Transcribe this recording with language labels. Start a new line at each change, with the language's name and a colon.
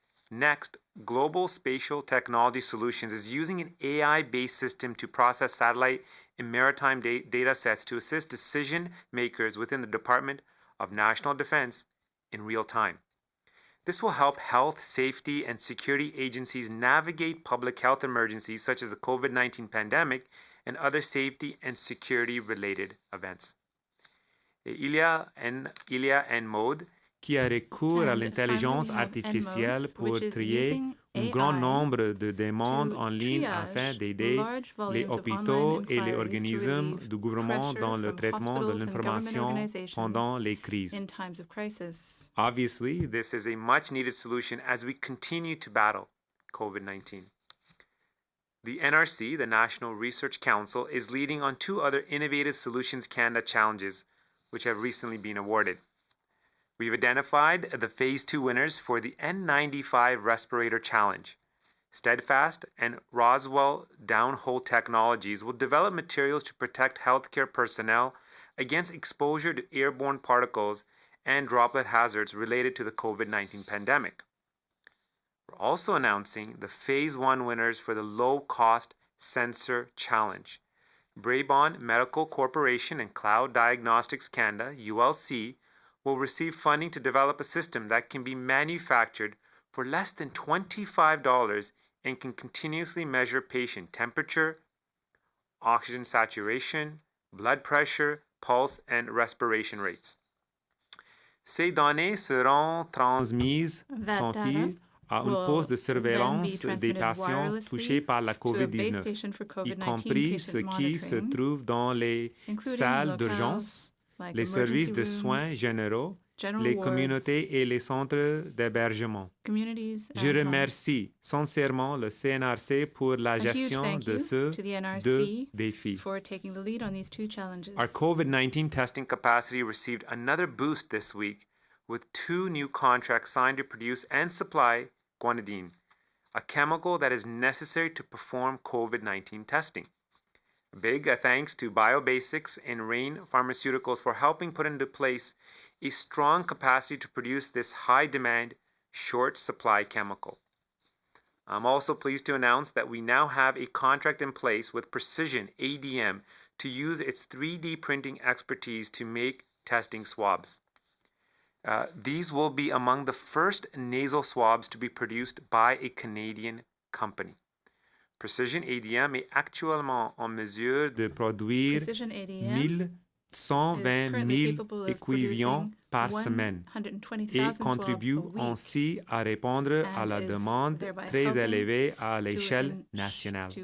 English: Next, Global Spatial Technology Solutions is using an AI-based system to process satellite and maritime data sets to assist decision makers within the Department of National Defense in real time. This will help health, safety, and security agencies navigate public health emergencies such as the COVID-19 pandemic and other safety and security-related events.
French: Il y a un mode qui a recours à l'intelligence artificielle pour trier un grand nombre de demandes en ligne afin d'aider les hôpitaux et les organismes du gouvernement dans le traitement de l'information pendant les crises.
English: Obviously, this is a much-needed solution as we continue to battle COVID-19. The NRC, the National Research Council, is leading on 2 other Innovative Solutions Canada challenges which have recently been awarded. We've identified the Phase 2 winners for the N95 Respirator Challenge. Steadfast and Roswell Downhole Technologies will develop materials to protect healthcare personnel against exposure to airborne particles and droplet hazards related to the COVID-19 pandemic. We're also announcing the Phase 1 winners for the Low-Cost Sensor Challenge. Braebon Medical Corporation and Cloud Diagnostics Canada, ULC, will receive funding to develop a system that can be manufactured for less than $25 and can continuously measure patient temperature, oxygen saturation, blood pressure, pulse, and respiration rates.
French: Ces données seront transmises sans fil à une poste de surveillance des patients touchés par la COVID-19, y compris ceux qui se trouvent dans les salles d'urgence, les services de soins généraux, les communautés et les centres d'hébergement. Je remercie sincèrement le CNRC pour la gestion de ce deux défis.
English: Our COVID-19 testing capacity received another boost this week with 2 new contracts signed to produce and supply guanidine, a chemical that is necessary to perform COVID-19 testing. Big thanks to BioBasics and Rain Pharmaceuticals for helping put into place a strong capacity to produce this high-demand, short-supply chemical. I'm also pleased to announce that we now have a contract in place with Precision ADM to use its 3D printing expertise to make testing swabs. These will be among the first nasal swabs to be produced by a Canadian company.
French: Precision ADM est actuellement en mesure de produire 120 000 échantillons par semaine et contribue ainsi à répondre à la demande très élevée à l'échelle nationale.